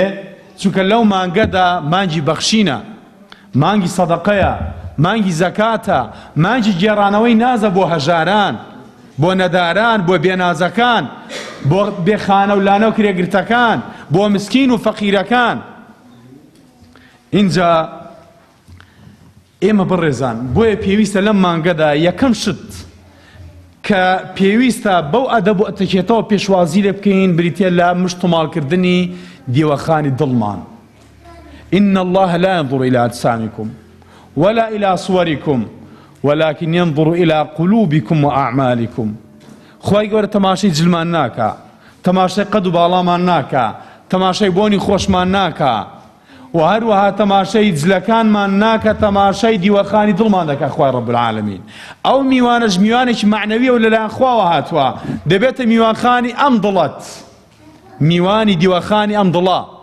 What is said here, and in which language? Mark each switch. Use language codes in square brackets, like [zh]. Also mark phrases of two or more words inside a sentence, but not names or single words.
[ckb] چونکە لەو مانگەدا مانگی بەخشینە، مانگی سەدەقەیە، مانگی زەکاتە، مانگی گێڕانەوەی نازە بۆ هەژاران، بۆ نەداران، بۆ بێنازەکان، بۆ بێخانە و لانە و کرێگرتەکان، بۆ مسکین و فەقیرەکان. اینجا ئێمە بڕێزان، بۆیە پێویستە لەم مانگەدا یەکەم شت کە پێویستە بەو ئەدەب و ئەتەکێتەوە پێشوازی لێ بکەین بریتە لە مشتماڵکردنی دیوەخانی دڵمان. [ar] إن الله لا ينظر إلى أجسامكم ولا إلى صوركم ولكن ينظر إلى قلوبكم وأعمالكم. [ckb] خوای گەورە تەماشای جلمان ناکا، تەماشای قەد و باڵامان ناکا، تەماشای بۆنی خۆشمان ناکا، و هەروەها تەماشای جلەکانمان ناکە، تەماشای دیوەخانی دڵمان دەکا خوای [ar] ڕەب العالەمین. [ckb] ئەو میوانەش میوانێکی معنەویە و لەلایەن خواوە هاتووە، دەبێتە میوانخانی ئەم دڵەت، میوانی دیوەخانی ئەم دڵە.